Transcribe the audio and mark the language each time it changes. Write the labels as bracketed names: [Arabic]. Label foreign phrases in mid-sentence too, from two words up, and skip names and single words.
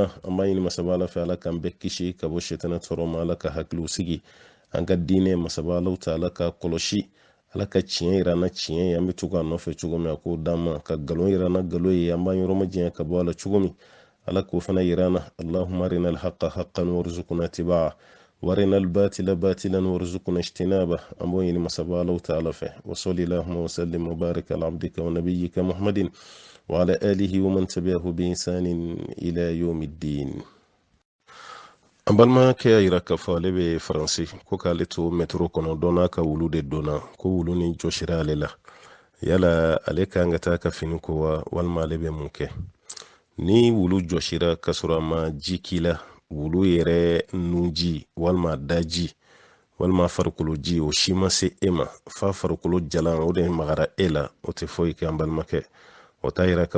[Bambara] an b'a ɲini masaba ala fɛ ala k'an bɛ kisi ka bɔ sitana tɔɔrɔ ma ala ka hakiliw sigi an ka diinɛ masaba ala ta'ala ka kɔlɔsi ala ka tiɲɛ yira na tiɲɛ ye an bɛ to k'a nɔfɛ cogo min a k'o d'an ma ka galon yira na galon ye an b'an yɔrɔma jɛnya ka bɔ a la cogo min ala k'o fana yira na [Arabic] اللهم أرنا الحق حقا وارزقنا اتباعه وأرنا الباطل باطلا وارزقنا اجتنابه [Bambara] an b'o ɲini masaba ala ta'ala fɛ [Arabic] وصل اللهم وسلم وبارك على عبدك ونبيك محمد وعلى آله ومن تبعه بإحسان إلى يوم الدين. [Bambara] an balima kɛ y'a yira k'a fɔ ale bɛ faransi ko k'ale to metro kɔnɔ dɔ n'a ka wulu de donna ko wulu ni jɔsira ale la yala ale kan ka taa ka fini ko wa walima ale bɛ mun kɛ ni wulu jɔsira ka sɔrɔ a ma ji k'i la wulu yɛrɛ nunji walima daji walima farikolo ji o si ma se e ma fa farikolo jalan o de magara e la o tɛ foyi kɛ an balimakɛ o t'a yira k'a